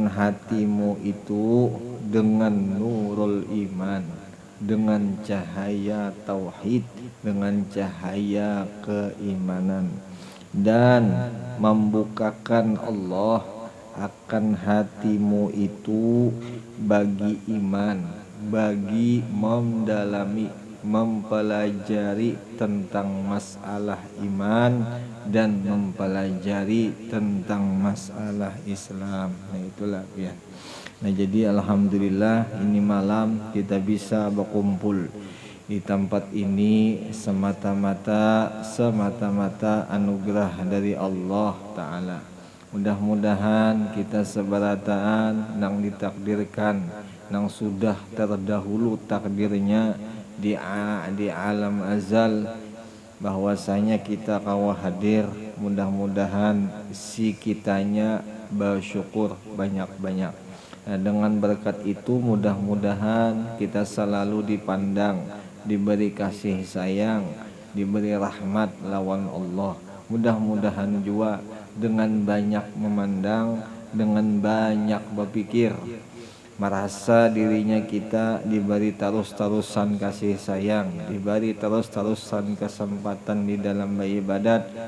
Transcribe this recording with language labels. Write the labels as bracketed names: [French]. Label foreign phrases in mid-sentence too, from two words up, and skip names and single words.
[Indonesian] hatimu itu dengan [Arabic] nurul iman, [Indonesian] dengan cahaya tauhid, dengan cahaya keimanan, dan membukakan Allah akan hatimu itu bagi iman, bagi mendalami, mempelajari tentang masalah iman dan mempelajari tentang masalah Islam. Nah itulah ya. Nah jadi alhamdulillah ini malam kita bisa berkumpul di tempat ini semata-mata anugerah dari Allah Ta'ala. Mudah-mudahan kita seberataan nang ditakdirkan, nang sudah terdahulu takdirnya di alam azal, bahwasanya kita kawa hadir. Mudah-mudahan si kitanya bersyukur banyak-banyak. Nah, dengan berkat itu mudah-mudahan kita selalu dipandang, diberi kasih sayang, diberi rahmat lawan Allah. Mudah-mudahan juga dengan banyak memandang, dengan banyak berpikir, merasa dirinya kita diberi terus-terusan kasih sayang, diberi terus-terusan kesempatan di dalam beribadat.